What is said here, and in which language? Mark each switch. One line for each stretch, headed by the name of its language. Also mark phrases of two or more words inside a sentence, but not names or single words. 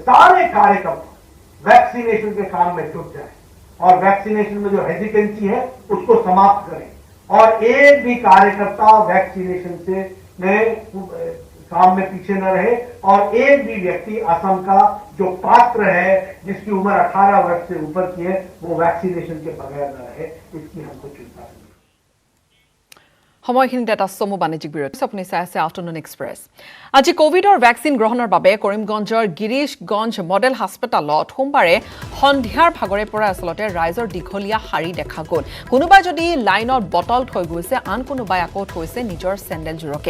Hindi: सारे कार्यकर्ता वैक्सीनेशन के काम में जुट जाए और वैक्सीनेशन में जो हेजिटेंसी है उसको समाप्त करें और एक भी कार्यकर्ता वैक्सीनेशन से काम में पीछे न रहे और एक भी व्यक्ति असम का जो पात्र है जिसकी उम्र 18 वर्ष से ऊपर की है वो वैक्सीनेशन के बगैर न रहे, इसकी हमको चिंता है।
Assamese: সময়খিনিত এটা চমু বাণিজ্যিক বিৰতি। আপুনি চাই আছে আফটাৰনুন এক্সপ্ৰেছ। আজি কোভিডৰ ভেকচিন গ্ৰহণৰ বাবে কৰিমগঞ্জৰ গিৰিশগঞ্জ মডেল হাস্পতালত সোমবাৰে সন্ধিয়াৰ ভাগৰে পৰা আচলতে ৰাইজৰ দীঘলীয়া শাৰী দেখা গ'ল। কোনোবাই যদি লাইনত বটল থৈ গৈছে, আন কোনোবাই আকৌ থৈছে নিজৰ চেণ্ডেলযোৰকে।